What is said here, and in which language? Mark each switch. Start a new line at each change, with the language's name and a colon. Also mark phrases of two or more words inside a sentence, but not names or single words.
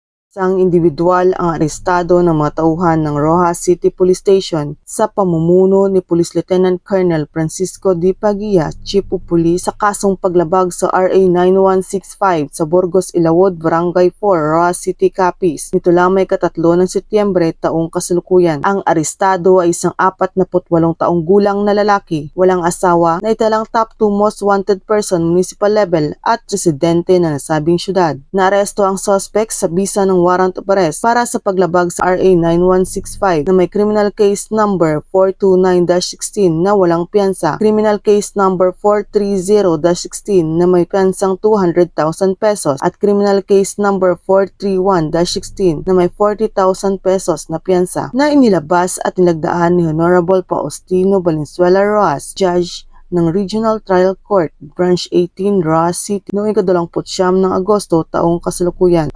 Filipino: Isang individual ang arestado ng mga tauhan ng Roxas City Police Station sa pamumuno ni Police Lieutenant Colonel Francisco D. Pagia,
English: Chief of Police,
Filipino: sa kasong paglabag sa RA 9165 sa Burgos, Ilawod, Barangay 4, Roxas City, Capiz. Nito lamang ikatatlo ng Setyembre taong kasalukuyan. Ang arestado ay isang 48 taong gulang na lalaki, walang asawa, na italang
English: top 2 most wanted person municipal level
Filipino: at residente na nasabing syudad. Naaresto ang suspect sa bisa ng
English: warrant of arrest
Filipino: para sa paglabag sa RA 9165 na may
English: criminal case number
Filipino: 429-16 na walang piyansa,
English: criminal case number
Filipino: 430-16 na may piyansang 200,000 pesos at
English: criminal case number
Filipino: 431-16 na may 40,000 pesos na piyansa, na inilabas at nilagdaan ni Honorable Faustino Valenzuela Roxas, Judge ng Regional Trial Court, Branch 18, Roxas City, noong 29 ng Agosto taong kasalukuyan.